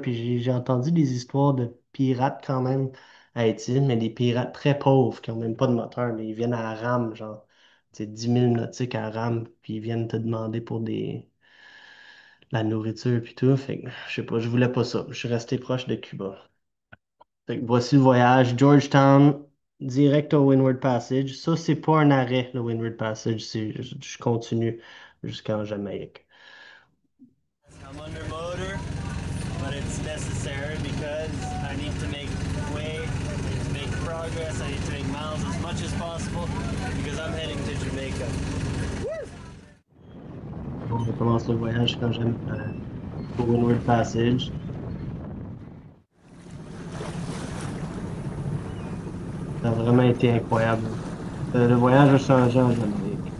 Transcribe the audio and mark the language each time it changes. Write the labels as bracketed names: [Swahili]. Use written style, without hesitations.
[French] Puis j'ai entendu des histoires de pirates quand même à Haïti, mais des pirates très pauvres qui n'ont même pas de moteur, mais ils viennent à la rame, genre, c'est 10 000 nautiques à la rame, puis ils viennent te demander pour la nourriture puis tout. Fait que, je sais pas, je voulais pas ça. Je suis resté proche de Cuba. Fait que voici le voyage. Georgetown, direct au Windward Passage. Ça, c'est pas un arrêt, le Windward Passage. Je continue jusqu'en Jamaïque. [English] I'm under motor, but it's necessary because I need to make way, I need to make progress, I need to make miles as much as possible because I'm heading to Jamaica. [French] On commence le voyage quand j'aime au Windward Passage. Ça a vraiment été incroyable. Le voyage a changé en Jamaïque.